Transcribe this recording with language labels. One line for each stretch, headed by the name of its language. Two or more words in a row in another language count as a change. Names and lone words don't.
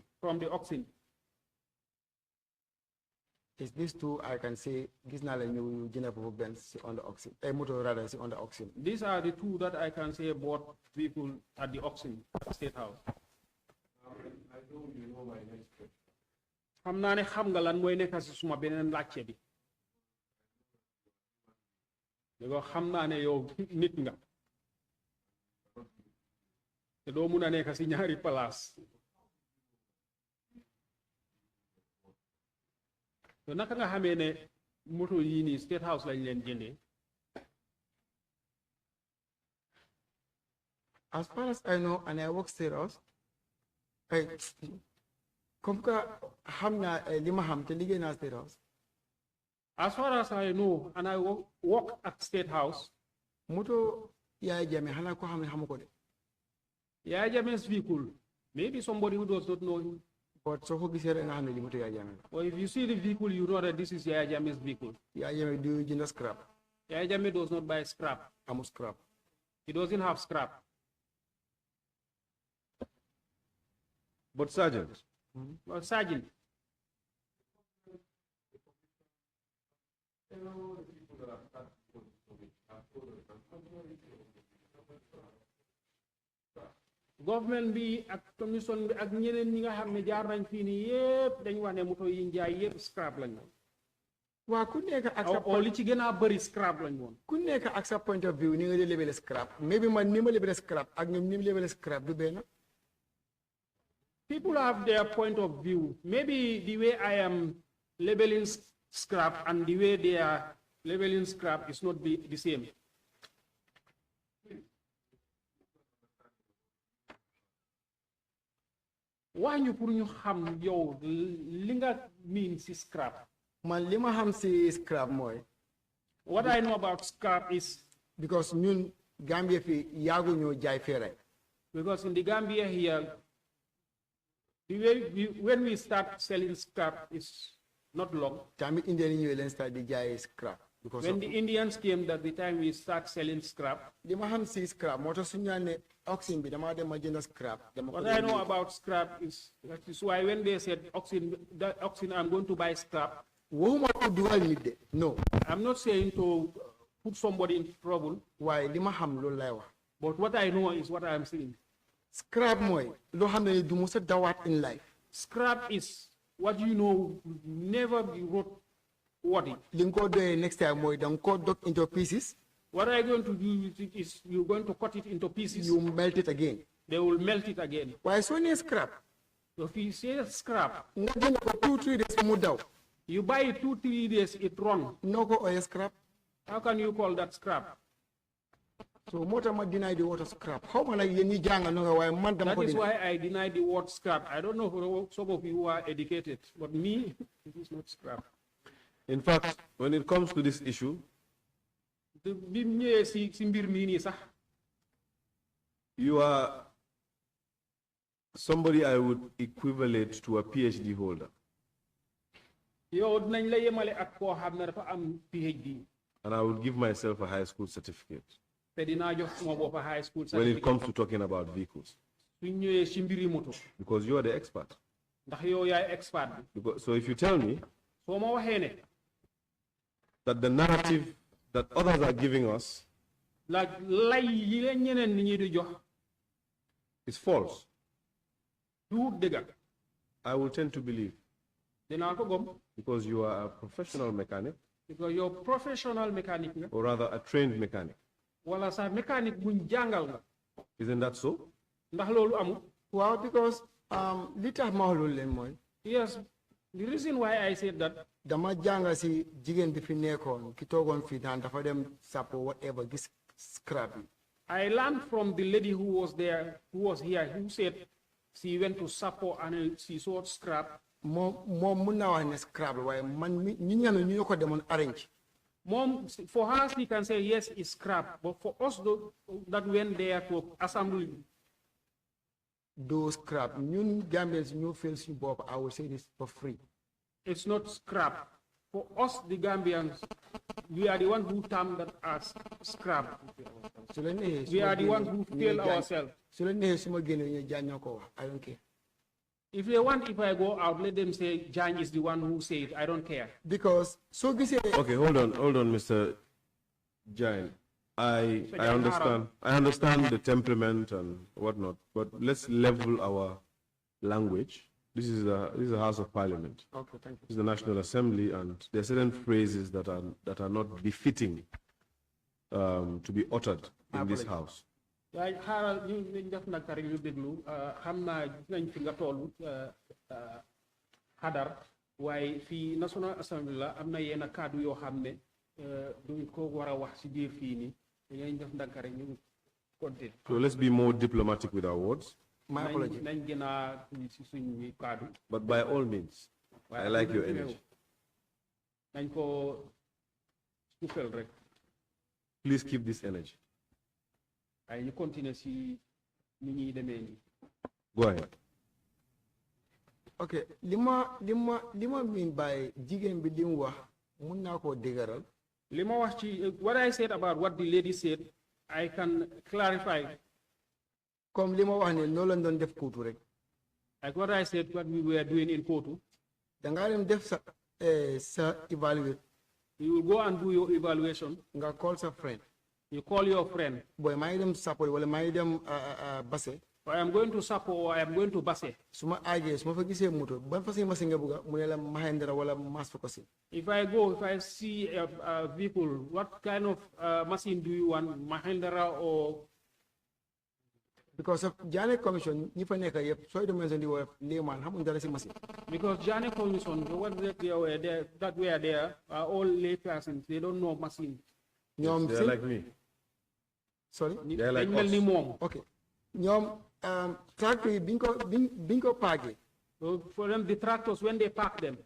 English: from the auction. It's these two I can say this now new Jennifer Benz on the auction. A motor rather is on the auction. These are the two that I can say bought vehicle at the auction at State House. I know you know my next question.
Wolof: xam naa ne xam nga lan mooy nekk si suma beneen laajte bi léegi xam naa ne yow nit nga te doo mun a nekk si ñaari place te naka nga xamee ne moto yii nii State House lañ leen jëndee.
English: As far as I know, and I work State House,
French: comme que
Wolof: xam naa li ma xam te liggéey naa State House.
English: As far as I know, and I work at State House,
Wolof: moto Yaya Jammeh xanaa ko xam ne xamu ko de.
English: Yaya Jammeh's vehicle, maybe somebody who does not know him.
Wolof: But so ko gisee rek nga xam ne li moto Yaya Jammeh la.
English: Or if you see the vehicle, you know that this is Yaya Jammeh's vehicle.
Wolof: Yaya Jammeh du jënd scrap.
English: Yaya Jammeh does not buy scrap.
Wolof: Amul scrap.
English: He doesn't have scrap. But Sergeant, Well, Sergeant,
Wolof: government bi ak commission bi ak ñeneen ñi nga xam ne jaar nañ fii nii yépp dañ wax ne moto yi njaay yépp scrap lañ woon. waa ku nekk ak sa o li ci gën a bëri scrap lañ woon. ku nekk ak sa
English: point of view
Wolof: ni nga di label scrap. Maybe man ni ma
English: label scrap
Wolof: ak ñoom ni ma
English: label scrap
Wolof: du benn.
English: People have their point of view. Maybe the way I am labeling scrap and the way they are labeling scrap is not the same.
Wolof: Wax ñu pour ñu xam yow li nga mean si scrap. Man li ma xam si scrap mooy.
English: What I know about scrap is
Wolof: because ñun Gambia fi yaagu ñoo jaay feeraay.
English: Because in the Gambia here, the way when we start selling scrap is not long.
Wolof: Tamit Indian yi ñëwee leen start di jaay scrap.
English: Because when the Indians came, that the time we start selling scrap.
Wolof: li ma xam si scrap moo tax suñu naan ne auction bi damaa dem ma jënd scrap.
English: What I know about scrap is that is why when they said auction, I'm going to buy scrap.
Wolof: waxuma ko dugal nit de no.
English: I'm not saying to put somebody in trouble.
Wolof: waaye li ma xam loolu lay wax.
English: But what I know is what I am saying.
Wolof: Scrap mooy loo xam ne du mos a dawaat
English: in life. Scrap is what you know never be wrote worthy.
Wolof: li nga ko doyee
English: next time
Wolof: mooy da nga ko dog
English: into pieces. What are you going to do with it is you're going to cut it into pieces. You melt it again. They will melt it again.
Wolof: waaye soo nee scrap.
English: If you say scrap,
Wolof: nga jënd ko 2-3 days mu daw.
English: you buy it 2-3 days, it run.
Wolof: noo ko ooyee scrap.
English: How can you call that scrap?
Wolof: so moo tax ma
English: deny the word scrap
Wolof: xaw ma nag yéen ñi jàng no nga waaye man dama
English: That
Wolof: ko
English: is deny. why I deny the word scrap. I don't know for some of you who are educated, but me, it is not scrap. in fact, when it comes to this issue,
Wolof: Bi mu ñëwee si mbir mii nii sax,
English: you are somebody I would equivalent to a PhD holder.
Wolof: yow dinañ la yemale ak koo xam ne dafa am PhD.
English: And I would give myself a high school certificate
Wolof: te dinaa jox suma bopp
English: high school when it certificate. comes to talking about vehicles.
Wolof: Suñ ñëwee si mbiri moto.
English: Because you are the expert.
Wolof: Ndax yow yaay expert bi.
English: So if you tell me
Wolof: soo ma waxee ne.
English: that the narrative that others are giving us
Wolof: like lay yi leen ñeneen ni ñi di jox.
English: is false,
Wolof: du dëgg.
English: I will tend to believe.
Wolof: dinaa ko gom.
English: Because you are a professional mechanic,
Wolof: because yow
English: professional mechanic
Wolof: nga.
English: or rather a trained mechanic.
Wolof: wala sa mécanique buñ jàngal nga.
English: Isn't that so?
Wolof: ndax loolu amul. waaw because li tax ma wax loolu leen mooy.
English: yes, the reason why I said that.
Wolof: dama jàng si jigéen bi fi nekkoon ki toogoon fii naan dafa dem sappo whatever gis scrap yi.
English: I learned from the lady who was there, who was here, who said she went to Sapo and she saw scrap.
Wolof: moom mun naa wax ne scrap la waaye man mi ñi nga xam ne ñu ko demoon arrange.
English: Mom, for her, she can say yes, it's scrap, but for us that went there to assemble. those scrap ñun Gambians ñu feel
Wolof: suñu bopp
English: I will say this for free. It's not scrap. For us, the Gambians, we are the ones who term that as scrap. We are the ones who fail ourselves. I don't care. If they want, if I go out, let them say Jan is the one who said it. I don't care. Because so this is Okay, hold on, Mr. Jain. I understand the temperament and whatnot, but let's level our language. This is a House of Parliament. okay, thank you. This is the National Assembly, and there are certain phrases that are not befitting to be uttered in this house.
Wolof: waaye xaaral ñu def nag rek ñu déglu xam naa nañ fi nga toll xadar waaye fii National Assembly la am na yenn kàddu yoo xam ne duñ ko war a wax si biir fii nii dañuy def nag rek ñu continuer.
English: So let's be more diplomatic with our words. My apology.
Wolof: nañ gën a si suñu kàddu.
English: But by all means, I like your energy.
Wolof: nañ ko suufel rek.
English: Please keep this energy.
Wolof: waaye ñu continuer si ni ñuy demee nii.
English: Go ahead.
Wolof: Okay, lima
English: mean by
Wolof: jigéen bi lim wax mun naa koo dëgëral. li ma wax ci
English: what I said about what the lady said I can clarify.
Wolof: Comme li ma wax ne noonu lañ doon def kuutu rek.
English: Like what I said, what we were doing in Kotu.
Wolof: Dangaa dem def sa evaluate.
English: You will go and do your evaluation.
Wolof: Nga call sa friend.
English: You call your friend. Boy,
Wolof: maa ngi dem Sappo wala maa ngi dem Basse.
English: I am going to Sappo or I am going to Basse.
Wolof: Suma aajee suma fa gisee moto ban façon machine nga bëgga mu ne la Mahindra wala Mass Focusin.
English: If I see a vehicle, what kind of machine do you want, Mahindra or? Because of
Wolof: Jammeh Commission, ñi fa nekk yëpp sooy demee di wax layman xamuñ dara si machine.
English: Because Jammeh Commission, the ones that were there are all lay persons. They don't know machine.
Wolof: ñoom
English: They're like me. Sorry. They're like us. Okay.
Wolof: ñoom tractor yi biñ ko paagee.
English: So for them, the tractors when they park them.